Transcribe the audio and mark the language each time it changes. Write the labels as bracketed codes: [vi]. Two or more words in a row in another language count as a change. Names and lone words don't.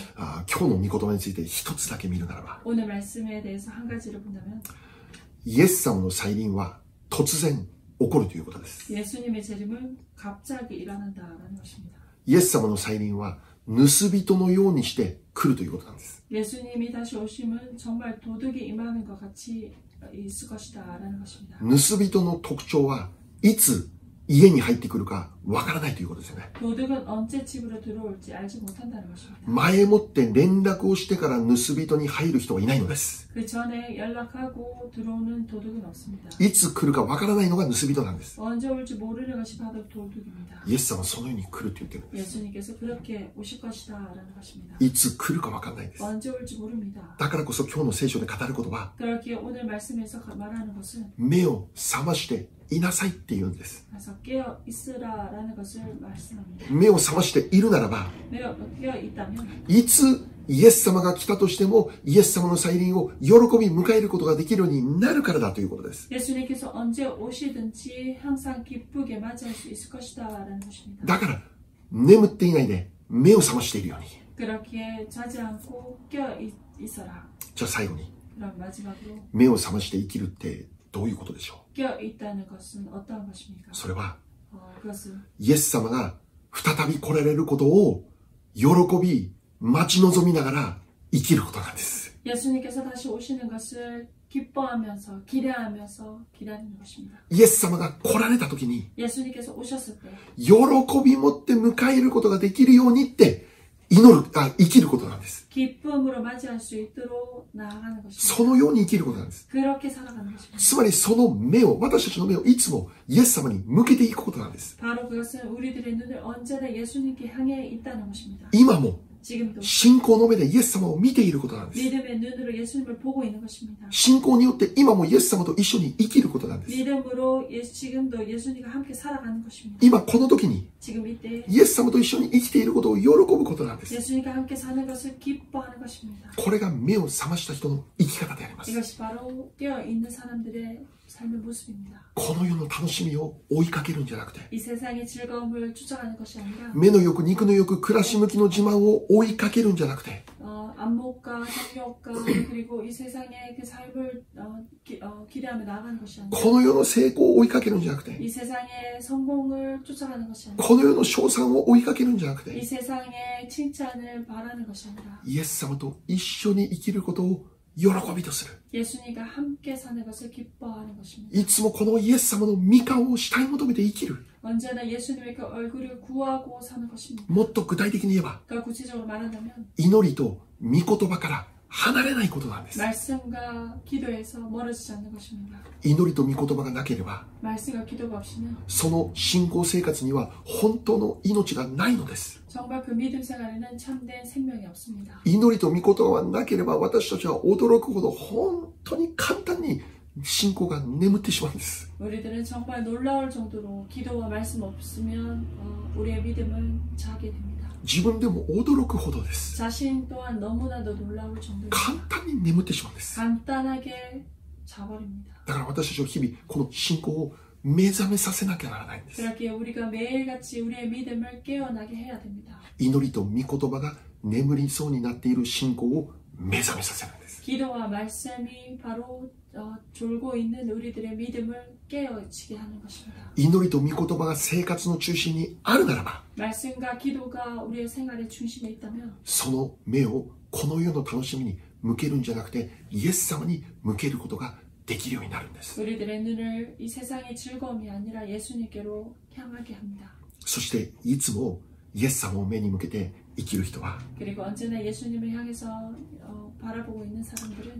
[ja] 今日の御言葉について一つだけ見るならば [ko] 오늘 말씀에 대해서 한 가지를 본다면 [ja] イエス様の再臨は突然起こるということです。 [ko] 예수님의 재림은 갑자기 일어난다라는 것입니다. [ja] イエス様の再臨は盗人のようにして来るということなんです。 [ko] 예수님이 다시 오심은 정말 도둑이 임하는 것 같이 있을 것이다라는 것입니다. [ja] 盗人の特徴はいつ家に入ってくるかわからないということですよね。 [ko] 도둑은 언제 집으로 들어올지 알지 못한다는 것입니다. [ja] 前もって連絡をしてから盗人に入る人はいないのです。 [ko] 그 전에 연락하고 들어오는 도둑은 없습니다. [ja] いつ来るかわからないのが盗人なんです。 [ko] 언제 올지 모르는 것이 바로 도둑입니다. [ja] イエス様はそのように来ると言ってるんです。 [ko] 예수님께서 그렇게 오실 것이다라는 것입니다. [ja] いつ来るかわからないです。 [ko] 언제 올지 모릅니다. [ja] だからこそ今日の聖書で語ることは [ko] 그렇기에 오늘 말씀에서 말하는 것은 [ja] 目を覚ましていなさいって言うんです。 [ko] 그래서 깨어 있으라라는 것을 말씀합니다. [ja] 目を覚ましているならば [ko] 깨어 있다면 [ja] いつイエス様が来たとしてもイエス様の再臨を喜び迎えることができるようになるからだということです。 [ko] 예수님께서 언제 오시든지 항상 기쁘게 맞이할 수 있을 것이다라는 것입니다. [ja] だから眠っていないで目を覚ましているように。 [ko] 그렇기에 자지 않고 깨어 있어라. [ja] じゃあ最後に [ko] 그럼 마지막으로 [ja] 目を覚まして生きるってどういうことでしょ [ko] 깨어 있다는 것은 어떤 것입니까? [ja] う。それは [ko] 그것은 [ja] イエス様が再び来られることを喜び待ち望みながら生きることなんです。 [ko] 예수님께서 다시 오시는 것을 기뻐하면서 기대하면서 기다리는 것입니다. [ja] イエス様が来られた時に [ko] 예수님께서 오셨을 때 [ja] 喜び持って迎えることができるようにって生きることなんです。 [ko] 기쁨으로 맞이할 수 있도록 나아가는 것입니다. [ja] そのように生きることなんです。 [ko] 그렇게 살아가는 것입니다. [ja] つまりその目を、私たちの目をいつもイエス様に向けていくことなんです。 [ko] 바로 그것은 우리들의 눈을 언제나 예수님께 향해 있다는 것입니다. [ja] 今も [ko] 지금도 [ja] 信仰の目でイエス様を見ていることなんです。 [ko] 믿음의 눈으로 예수님을 보고 있는 것입니다. [ja] 信仰によって今もイエス様と一緒に生きることなんです。 [ko] 믿음으로 지금도 예수님과 함께 살아가는 것입니다. [ja] 今この時に [ko] 지금 이때 [ja] イエス様と一緒に生きていることを喜ぶことなんです。 [ko] 예수님과 함께 사는 것을 기뻐하는 것입니다. [ja] これが目を覚ました人の生き方であります。 [ko] 이것이 바로 깨어 있는 사람들의 삶의 모습입니다. [ja] この世の楽しみを追いかけるんじゃなくて、 [ko] 이 세상의 즐거움을 쫓아가는 것이 아니라 [ja] 目の欲、肉の欲、暮らし向きの自慢を追いかけるんじゃなくて、 [ko] 안목과 성욕과 그리고 이 세상의 그 삶을 기대하며 나아가는 것이 아니라 [ja] この世の成功を追いかけるんじゃなくて、 [ko] 이 세상의 성공을 쫓아가는 것이 아니라 [ja] この世の称賛を追いかけるんじゃなく [ko] 이 [ja] て、 [ko] 세상의 칭찬을 바라는 것이 아니라 [ja] イエス様と一緒に生きることを喜びとする。 [ko] 예수님과 함께 사는 것을 기뻐하는 것입니다. [ja] いつもこのイエス様の御顔を慕い求めて生きる。 [ko] 언제나 예수님의 그 얼굴을 구하고 사는 것입니다. [ja] もっと具体的に言えば、 [ko] 그러니까 구체적으로 말한다면 [ja] 祈りと御言葉から離れないことなんです。 [ko] 말씀과 기도에서 멀어지지 않는 것입니다. [ja] 祈りと御言葉がなければ、 [ko] 말씀과 기도가 없이는 [ja] その信仰生活には本当の命がないのです。 [ko] 정말 그 믿음 생활에는 참된 생명이 없습니다. [ja] 祈りと御言葉がなければ私たちは驚くほど本当に簡単に信仰が眠ってしまうんです。 [ko] 우리들은 정말 놀라울 정도로 기도와 말씀 없으면 우리의 믿음은 자게 됩니다. [ja] 自分でも驚くほどです。 [ko] 자신 또한 너무나도 놀라울 정도로 [ja] 簡単に眠ってしまうんです。 [ko] 간단하게 자버립니다. [ja] だから私たちは日々この信仰を目覚めさせなきゃならないんです。 [ko] 그렇기에 우리가 매일같이 우리의 믿음을 깨어나게 해야 됩니다. [ja] 祈りと御言葉が眠りそうになっている信仰を目覚めさせるんです。 [ko] 기도와 말씀이 바로 졸고 있는 우리들의 믿음을 깨어지게 하는 것입니다. [ja] 祈りと御言葉が生活の中心にあるならば、 [ko] 말씀과 기도가 우리의 생활의 중심에 있다면 [ja] その目をこの世の楽しみに向けるんじゃなくてイエス様に向けることができるようになるんです。 [ko] 우리들의 눈을 이 세상의 즐거움이 아니라 예수님께로 향하게 합니다. [ja] そしていつもイエス様を目に向けて生きる人は、 [ko] 그리고 언제나 예수님을 향해서 바라보고 있는 사람들은